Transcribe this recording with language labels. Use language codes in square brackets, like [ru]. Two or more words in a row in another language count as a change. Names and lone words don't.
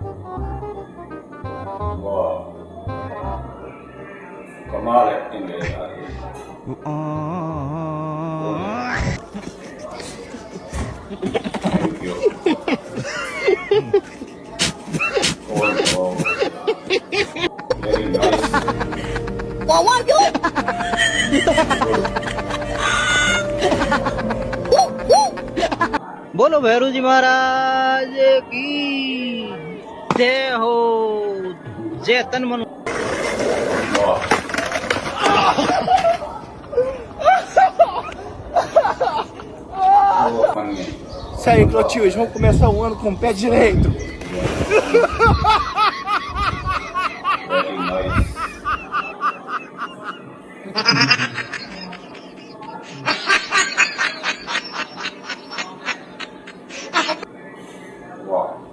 [hi] वाह कमाल एक्टिंग है यार [en] thank you very nice [hi] बोलो भैरू जी महाराज की जय हो जय तन मन [pt] Isso aí, Clotilde, vamos começar o ano com o pé direito. [en] Very nice. Wow.